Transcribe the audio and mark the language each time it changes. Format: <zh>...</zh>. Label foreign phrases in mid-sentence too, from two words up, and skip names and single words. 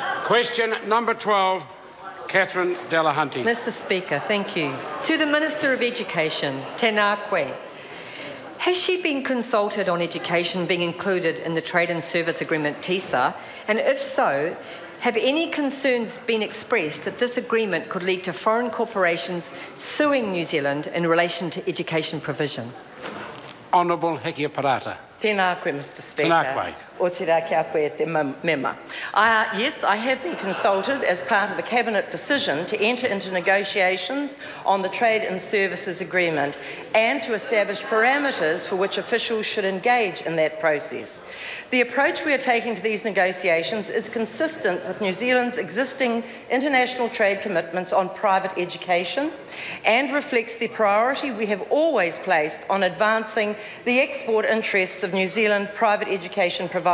<en>Question number 12, Catherine Delahunty. Mr Speaker, thank you. To the Minister of Education,</en> <mi>tēnā koe.</mi> <en>Has she been consulted on education being included in the Trade and Service Agreement TiSA? And if so, have any concerns been expressed that this agreement could lead to foreign corporations suing New Zealand in relation to education provision? Honourable Hekia Parata.</en> <mi>Tēnā koe,</mi> <en>Mr Speaker.</en> <mi>Tēnā koe. O te rā kia koe te mema.</mi> <en>Yes, I have been consulted as part of the Cabinet decision to enter into negotiations on the Trade and Services Agreement and to establish parameters for which officials should engage in that process. The approach we are taking to these negotiations is consistent with New Zealand's existing international trade commitments on private education and reflects the priority we have always placed on advancing the export interests of New Zealand private education providers.</en>